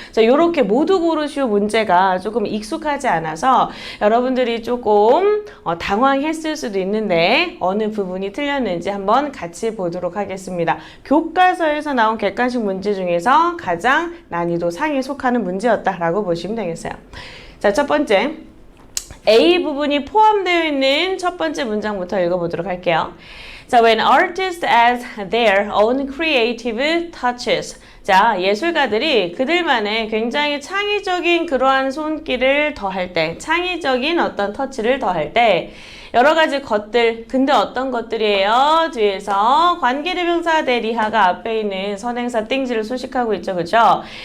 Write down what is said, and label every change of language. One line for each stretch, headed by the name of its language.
Korean: 자, 요렇게 모두 고르시오 문제가 조금 익숙하지 않아서 여러분들이 조금 당황했을 수도 있는데 어느 부분이 틀렸는지 한번 같이 보도록 하겠습니다. 교과서에서 나온 객관식 문제 중에서 가장 난이도 상에 속하는 문제였다라고 보시면 되겠어요. 자, 첫 번째, A 부분이 포함되어 있는 첫 번째 문장부터 읽어보도록 할게요.
English: 자, when artists add their own creative touches.
Korean: 자, 예술가들이 그들만의 굉장히 창의적인 그러한 손길을 더할 때, 창의적인 어떤 터치를 더할 때 여러 가지 것들, 근데 어떤 것들이에요? 뒤에서 관계대명사 대리하가 앞에 있는 선행사 띵지를 수식하고 있죠, 그죠?